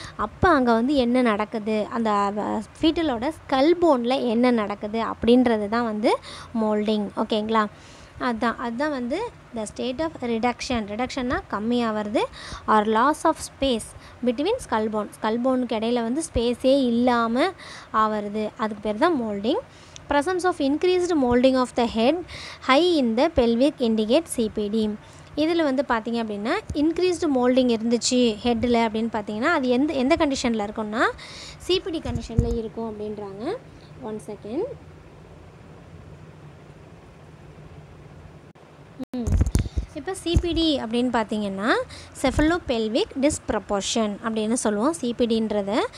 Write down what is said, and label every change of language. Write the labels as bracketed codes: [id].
[ta] அப்போ அங்கே வந்து என்ன நடக்குது, அந்த ஃபீட்டலோட ஸ்கல் போனில் என்ன நடக்குது அப்படின்றது தான் வந்து மோல்டிங். ஓகேங்களா? அதுதான் வந்து [en] the state of ரிடக்ஷன்னா [ta] கம்மியாக வருது, R loss of space between skull போனுக்கு இடையில் வந்து ஸ்பேஸே இல்லாமல் ஆவறது, அதுக்கு பேர் தான் moulding. [en] Presence of increased molding of the head high in the pelvic indicates CPD. [ta] இதில் வந்து பார்த்திங்க அப்படின்னா இன்க்ரீஸ்டு மோல்டிங் இருந்துச்சு ஹெட்டில் அப்படின்னு பார்த்தீங்கன்னா அது எந்த கண்டிஷனில் இருக்கும்னா சிபிடி கண்டிஷனில் இருக்கும் அப்படின்றாங்க. [en] 1 second. [ta] இப்போ சிபிடி அப்படின்னு பார்த்தீங்கன்னா செஃபலோபெல்விக் டிஸ்ப்ரப்போர்ஷன் அப்படின்னு சொல்லுவோம் சிபிடின்றத.